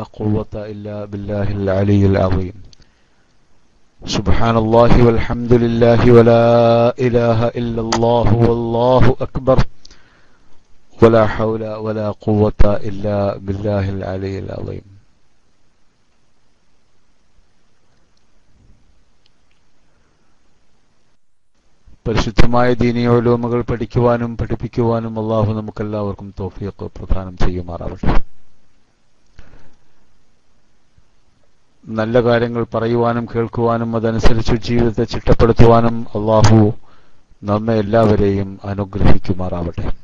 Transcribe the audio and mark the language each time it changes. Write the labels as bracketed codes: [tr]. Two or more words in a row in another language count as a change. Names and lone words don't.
[ar] قوة إلا بالله العلي العظيم سبحان الله والحمد لله ولا إله إلا الله والله أكبر ولا حول ولا قوة إلا بالله العلي العظيم [ml] പരിശുദ്ധമായ ദീനീ ഉലൂമുകൾ പഠിക്കുവാനും പഠിപ്പിക്കുവാനും അല്ലാഹു നമുക്കെല്ലാവർക്കും തൗഫീഖ് പ്രദാനം ചെയ്യുമാറാവട്ടെ. നല്ല കാര്യങ്ങൾ പറയുവാനും കേൾക്കുവാനും അതനുസരിച്ച് ജീവിതത്തെ ചിട്ടപ്പെടുത്തുവാനും അല്ലാഹു നമ്മെ എല്ലാവരെയും അനുഗ്രഹിക്കുമാറാവട്ടെ.